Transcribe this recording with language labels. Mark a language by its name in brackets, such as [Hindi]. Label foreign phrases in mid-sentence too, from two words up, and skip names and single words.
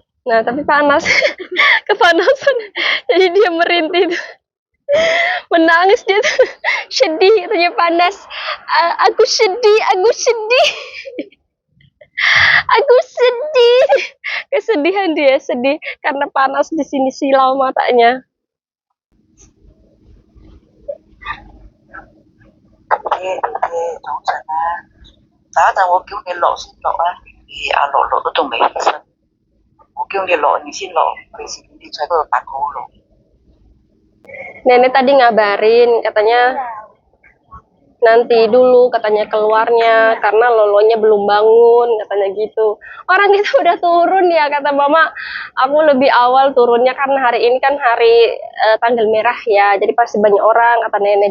[Indonesian] Nah, tapi panas. Kepanasan. Jadi dia merintih. Menangis dia tuh. Sedih, katanya panas. Aku sedih, aku sedih. Aku sedih. Kesedihan dia, sedih karena panas di sini silau matanya. [Cantonese] 早晨啊，等一陣我叫你落先落啊，阿樂樂都仲未起身，我叫你落你先落，費事你喺嗰度打鼓咯。 [Indonesian] Nenek tadi ngabarin, katanya nanti dulu katanya keluarnya karena lolonya belum bangun, katanya gitu. Orang kita udah turun ya, kata mama. Aku lebih awal turunnya karena hari ini kan hari tanggal merah ya, jadi pasti banyak orang, kata nenek.